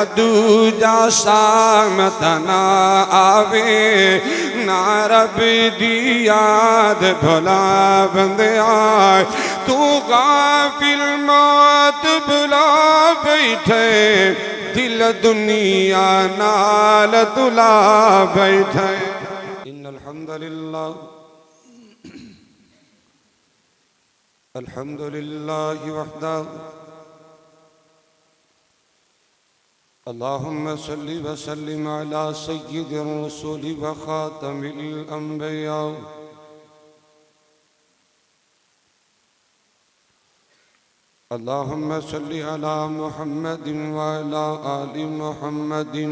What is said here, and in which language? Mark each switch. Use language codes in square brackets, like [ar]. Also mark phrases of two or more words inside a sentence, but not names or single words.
[pa] دوجا سامت نہ آوے نہ رب دی یاد بھلا بندیا تو غافل موت بھلا بیٹھے دل دنیا نال دلا بیٹھے [ar] الحمد لله وحده اللهم صل وسلم على سيد الرسول وخاتم الأنبياء اللهم صل على محمد وعلى آل محمد